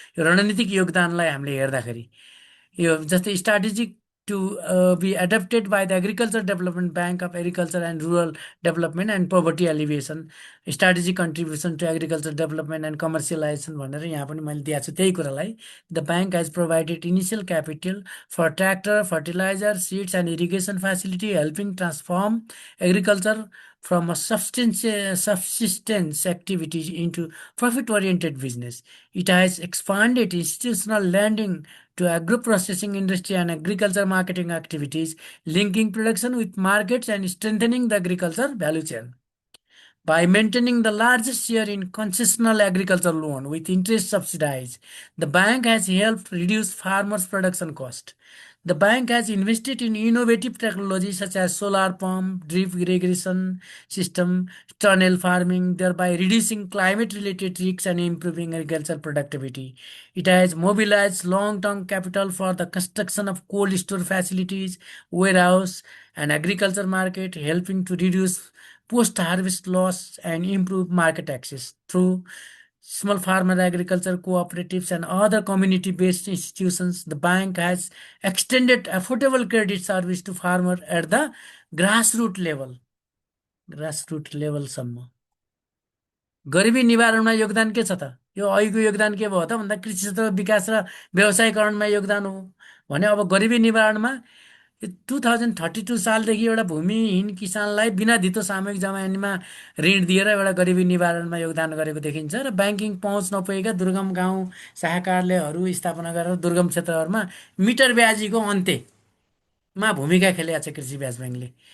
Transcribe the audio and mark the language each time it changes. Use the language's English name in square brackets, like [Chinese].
[Nepali] यो रणनीतिक योगदानलाई हामीले हेर्दाखेरि यो जस्तै strategic to be adapted by the agriculture development bank of agriculture and rural development and poverty एलिभिएसन, strategic contribution to agriculture development and commercialisation भनेर यहाँ पनि मैले दिएको छु त्यही कुरालाई। [English] The bank has provided initial capital for tractor, fertiliser, seeds and irrigation facility helping transform agriculture from a subsistence activity into profit-oriented business. It has expanded institutional lending to agro-processing industry and agriculture marketing activities, linking production with markets and strengthening the agriculture value chain. By maintaining the largest share in concessional agriculture loan with interest subsidized, the bank has helped reduce farmers' production cost. The bank has invested in innovative technology such as solar pump, drip irrigation system, tunnel farming, thereby reducing climate-related risks and improving agricultural productivity. It has mobilized long-term capital for the construction of cold store facilities, warehouse, and agriculture market, helping to reduce post-harvest loss and improve market access through small farmer agriculture cooperatives and other community-based institutions. The bank has extended affordable credit service to farmer at the grassroots level. [Nepali] grassroots level सम्म गरिबी निवारणमा योगदान के छ त? यो अहिलेको योगदान के भयो त भन्दा कृषि क्षेत्रको विकास र व्यवसायीकरणमा योगदान हो भने अब गरिबी निवारणमा 2032 सालदेखि एउटा भूमिहीन किसानलाई बिना धितो सामूहिक जमानीमा ऋण दिएर एउटा गरिबी निवारणमा योगदान गरेको देखिन्छ र ब्याङ्किङ पहुँच नपुगेका दुर्गम गाउँ शाखा कार्यालयहरू स्थापना गरेर दुर्गम क्षेत्रहरूमा मिटर ब्याजीको अन्त्यमा भूमिका खेलेको छ कृषि ब्याज ब्याङ्कले।